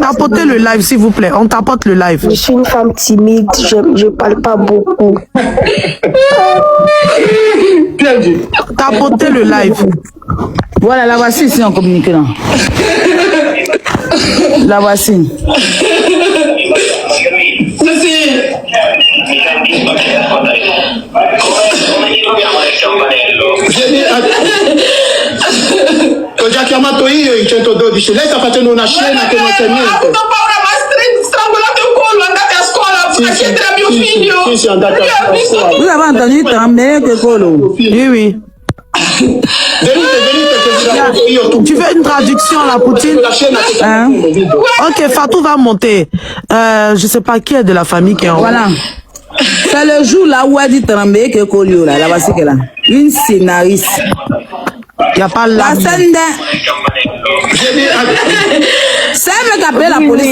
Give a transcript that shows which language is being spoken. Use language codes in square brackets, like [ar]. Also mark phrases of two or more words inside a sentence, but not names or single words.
[fr] Tapotez le live, s'il vous plaît. On tapote le live. Je suis une femme timide, je parle pas beaucoup. Tapotez le live. Voilà, la voici ici en communiqué là. La voici. [it] Già chiamato io il 112, lei sta facendo una scena che non c'è niente. Strangolato il collo, andate a scuola, chiedere a mio figlio. Sì, andate a scuola. [fr] Vous avez entendu Trambé que Colo? Oui, oui. [it] Venite che vi racconto io tutto. [fr] Tu fais une traduction là, Poutine? [it] La scena che [fr] Hein? Ok, Fatou va monter. Je sais pas qui est de la famille qui est en haut. Voilà. C'est le jour là où elle dit Trambé que Colo là. La voici qu'elle là. Une scénariste. Il n'y a pas La là. scène de... C'est elle qui a appelé la police.